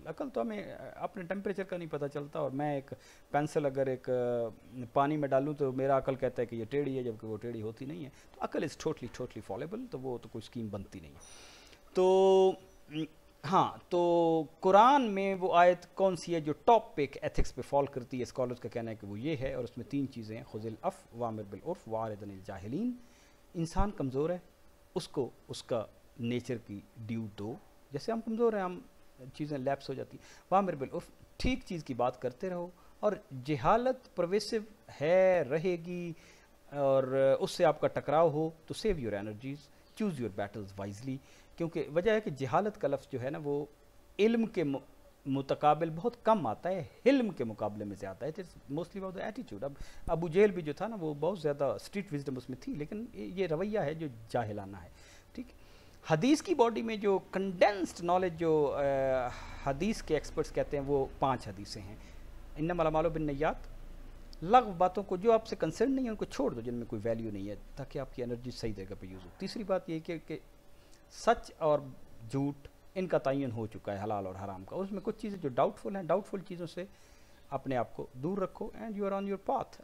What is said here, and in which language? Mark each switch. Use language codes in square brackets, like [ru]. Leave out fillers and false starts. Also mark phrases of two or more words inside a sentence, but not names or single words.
[hi] अकल तो हमें अपने टेम्परेचर का नहीं पता चलता, और मैं एक पेंसिल अगर एक पानी में डालूं तो मेरा अकल कहता है कि ये टेढ़ी है, जबकि वो टेढ़ी होती नहीं है। तो अकल [en] is totally fallible, [hi] तो वो तो कोई स्कीम बनती नहीं। तो हाँ, तो कुरान में वो आयत कौन सी है जो टॉप पे एक एथिक्स पे फॉल करती है? स्कॉलर्स का कहना है कि वो ये है, और उसमें 3 चीज़ें हैं, [ar] خذ العفو وأمر بالعرف وأعرض عن الجاهلين. [hi] इंसान कमज़ोर है, उसको उसका नेचर की ड्यू दो, जैसे हम कमज़ोर हैं, हम चीज़ें लैप्स हो जाती। [ar] وأمر بالعرف, [hi] ठीक चीज़ की बात करते रहो, और जहालत परवेसिव है, रहेगी, और उससे आपका टकराव हो तो [en] save your energies, choose your battles wisely. [hi] क्योंकि वजह है कि जहालत का लफ्ज़ जो है ना, वो इल्म के मुतकाबिल बहुत कम आता है, हिल्म के मुकाबले में ज़्यादा है। [en] it's mostly about the attitude. [hi] अब अबू जेहल भी जो था ना, वो बहुत ज़्यादा [en] street wisdom [hi] उसमें थी, लेकिन ये रवैया है जो जाहिलाना है। ठीक। हदीस की बॉडी में जो [en] condensed knowledge [hi] जो हदीस के एक्सपर्ट्स कहते हैं वो 5 हदीसें हैं। [ar] إنما الأعمال بالنيات, [hi] लग़्व बातों को जो आपसे कंसर्न नहीं है उनको छोड़ दो, जिनमें कोई वैल्यू नहीं है, ताकि आपकी एनर्जी सही जगह पे यूज़ हो। तीसरी बात ये कि सच और झूठ इनका तयन हो चुका है, हलाल और हराम का। उसमें कुछ चीज़ें जो डाउटफुल हैं, डाउटफुल चीज़ों से अपने आप को दूर रखो [en] and you are on your path.